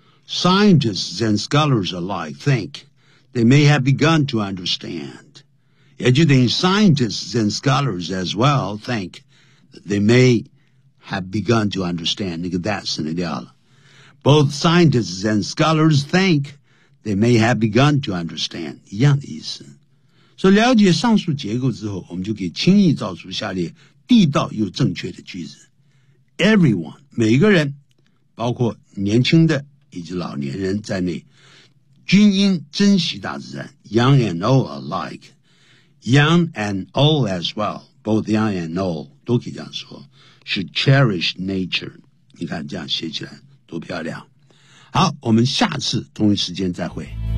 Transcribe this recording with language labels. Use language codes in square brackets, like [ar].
[en] Scientists and scholars alike think they may have begun to understand. [zh] 也就等于 [en] scientists and scholars as well think they may have begun to understand. 那个 that [zh] 省略掉了。 [en] Both scientists and scholars think they may have begun to understand. [zh] 一样的意思。所以了解上述结构之后，我们就可以轻易造出下列地道又正确的句子。 Everyone, 每个人，包括年轻的以及老年人在内，均应珍惜大自然。 [en] Young and old alike, young and old as well, both young and old, [zh] 都可以这样说， [en] should cherish nature. [zh] 你看这样写起来多漂亮。好，我们下次同一时间再会。